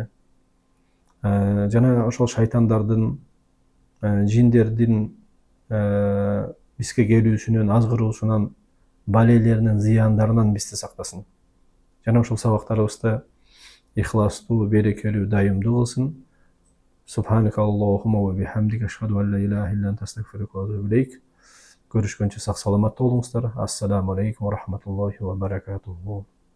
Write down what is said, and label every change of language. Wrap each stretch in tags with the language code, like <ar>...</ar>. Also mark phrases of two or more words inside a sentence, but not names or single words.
<ky>Жана ошол шайтандардын, жиндердин бизге келүүсүнөн, азгыруусунан, балейлеринен, зыяндарынан бизди сактасын. Жана ошол сабактарыбызды ихластуу, берекелүү, дайымдуу кылсын.</ky> <ar>سبحانك اللهم وبحمدك أشهد أن لا إله إلا أنت أستغفرك وأتوب إليك.</ar> <ky>Görüşкөнчө сак саламатта болуңуздар.</ky> <ar>السلام عليكم ورحمة الله وبركاته.</ar>